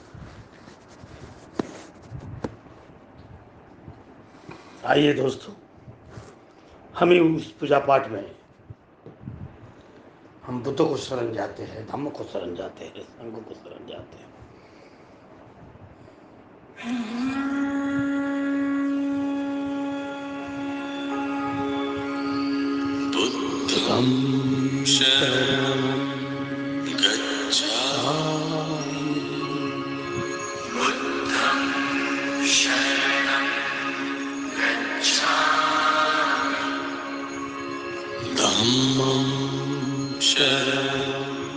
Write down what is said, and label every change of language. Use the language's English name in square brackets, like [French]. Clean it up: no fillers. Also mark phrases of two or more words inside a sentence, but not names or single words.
[Hindi] आइए दोस्तों, हम ही उस पूजा पाठ में हम बुद्ध को शरण जाते हैं, धम्म को शरण जाते हैं, संघ को शरण जाते हैं। [Pali] बुद्धं शरणं गच्छामि, बुद्धं शरणं गच्छामि, धम्मं शरणं